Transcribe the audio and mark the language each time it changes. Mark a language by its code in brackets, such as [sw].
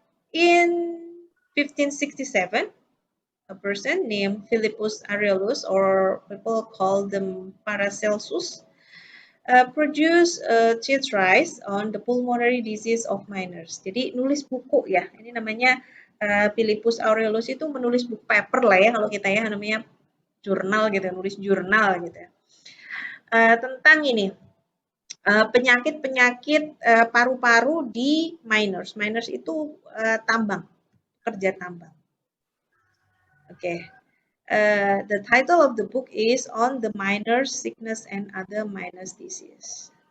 [en] In 1567, a person named Philippus Aurelius, or people call them Paracelsus, produced a treatise on the pulmonary disease of miners. [id] Jadi nulis buku ya, ini namanya Philippus Aurelius itu menulis buku paper lah ya kalau kita ya, namanya jurnal gitu, nulis jurnal gitu ya. Tentang ini penyakit-penyakit paru-paru di miners. Miners itu tambang, kerja tambang. [en] Okay. The title of the book is On the Miners' Sickness and Other Miners' Disease.